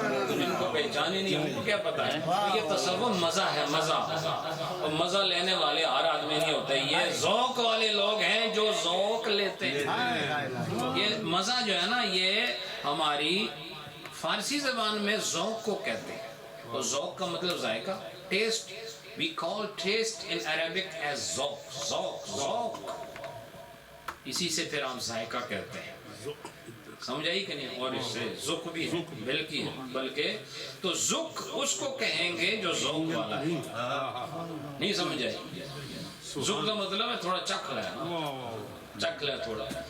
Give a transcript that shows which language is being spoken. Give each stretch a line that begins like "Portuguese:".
Urdu: جن کو پہچان ہی نہیں ان کو کیا پتا ہے. یہ تصور مزہ ہے، مزہ. اور مزہ لینے والے ہر آدمی نہیں ہوتے، یہ ذوق والے لوگ ہیں جو ذوق لیتے ہیں. یہ مزہ جو ہے نا، یہ ہماری فارسی زبان میں ذوق کو کہتے ہیں. اور ذوق کا مطلب ذائقہ، test.
English: We call taste in Arabic as ذوق.
Urdu: ذوق ذوق اسی سے پھر آپ ذائقہ کہتے ہیں. سمجھ آئی کہ نہیں؟ اور اس سے ذوق بھی ہے، بلکہ تو ذوق اس کو کہیں گے جو ذوق والا ہے. نہیں سمجھ آئی؟ ذوق کا مطلب ہے تھوڑا چکھ لیا تھوڑا.